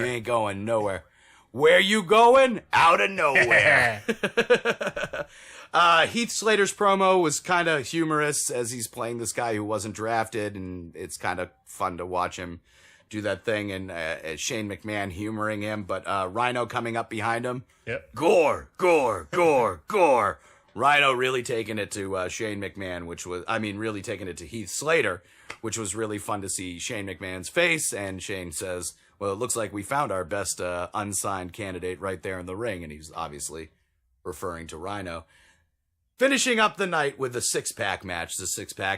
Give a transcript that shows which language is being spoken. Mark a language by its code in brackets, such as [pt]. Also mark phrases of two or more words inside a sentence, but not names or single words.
[en] You ain't going nowhere. Where you going? Out of nowhere. Heath Slater's promo was kind of humorous as he's playing this guy who wasn't drafted, and it's kind of fun to watch him do that thing, and Shane McMahon humoring him, but Rhino coming up behind him. Yep. Gore, gore, gore, gore. Rhino really taking it to Shane McMahon, really taking it to Heath Slater, which was really fun to see Shane McMahon's face, and Shane says, well, it looks like we found our best unsigned candidate right there in the ring, and he's obviously referring to Rhino. Finishing up the night with the 6-pack match.